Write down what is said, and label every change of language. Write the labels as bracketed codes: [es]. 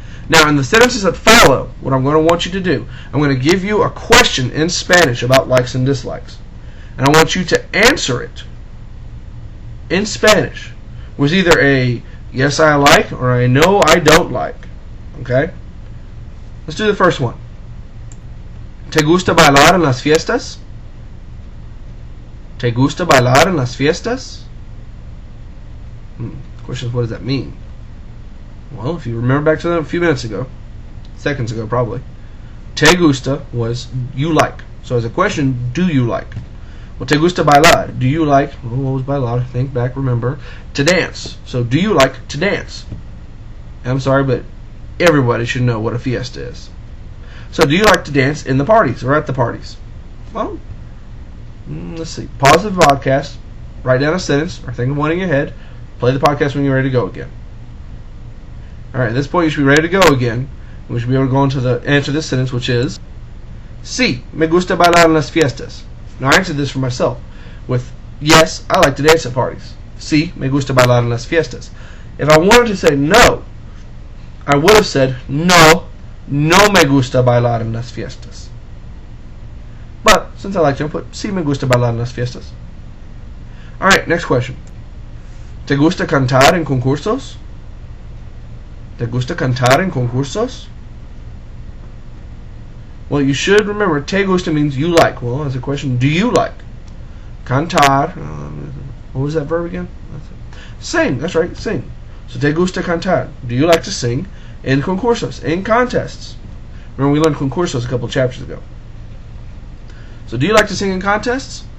[en] Now, in the sentences that follow, what I'm going to want you to do, I'm going to give you a question in Spanish about likes and dislikes. And I want you to answer it in Spanish with either a yes I like or a no I don't like. Okay? Let's do the first one. [es] ¿Te gusta bailar en las fiestas? ¿Te gusta bailar en las fiestas? [en] The question is, what does that mean? Well, if you remember back to that a few minutes ago, seconds ago probably, te gusta was you like. So as a question, do you like? Well, [es] te gusta bailar? [en] Do you like, well, what was bailar? Think back, remember. To dance. So, do you like to dance? I'm sorry, but everybody should know what a fiesta is. So, do you like to dance in the parties or at the parties? Well, let's see. Pause the podcast, write down a sentence, or think of one in your head. Play the podcast when you're ready to go again. Alright, at this point you should be ready to go again. We should be able to go into the answer this sentence, which is, [es] Sí, me gusta bailar en las fiestas. [en] Now I answered this for myself with, yes, I like to dance at parties. [es] Sí, me gusta bailar en las fiestas. [en] If I wanted to say no, I would have said, [es] no, no me gusta bailar en las fiestas. [en] But, since I like to, I'll put, [es] sí me gusta bailar en las fiestas. [en] Alright, next question. [es] ¿Te gusta cantar en concursos? ¿Te gusta cantar en concursos? [en] Well, you should remember, te gusta means you like. Well, as a question, do you like? Cantar, what was that verb again? Sing, that's right, sing. So, [es] te gusta cantar. [en] Do you like to sing in concursos, in contests? Remember, we learned concursos a couple chapters ago. So, do you like to sing in contests?